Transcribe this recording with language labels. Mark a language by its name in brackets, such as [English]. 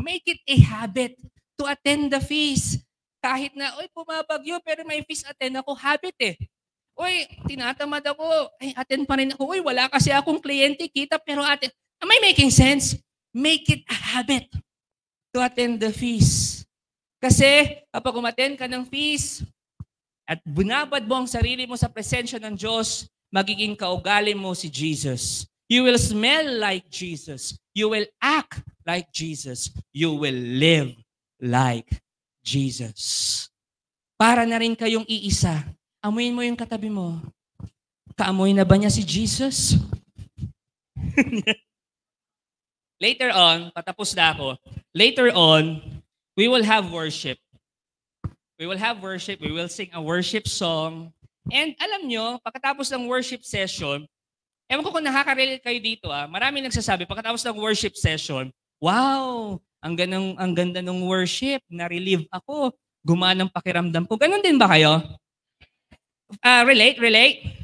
[English] Make it a habit to attend the feast. [Filipino] Kahit na, pumabagyo, pero may feast attend ako, habit eh. Tinatamad ako, attend pa rin ako. Wala kasi akong kliyente, kita, pero attend. [English] Am I making sense? Make it a habit to attend the feast. [Filipino] Kasi kapag umattend ka ng feast at binabad mo ang sarili mo sa presensya ng Diyos, magiging kaugali mo si Jesus. [English] You will smell like Jesus. You will act like Jesus. You will live like Jesus. [Filipino] Para na rin kayong iisa. Amuin mo yung katabi mo. Kaamoy na ba niya si Jesus? [English] Later on, [Filipino] patapos na ako. [English] Later on, we will have worship. We will have worship. We will sing a worship song. And alam nyo, [Filipino] pagkatapos ng worship session, ewan ko kung nakaka-relate kayo dito, marami nagsasabi, pagkatapos ng worship session, wow, ang ganda ng worship, na-relieve ako, gumaan ang pakiramdam ko. Ganon din ba kayo? Relate?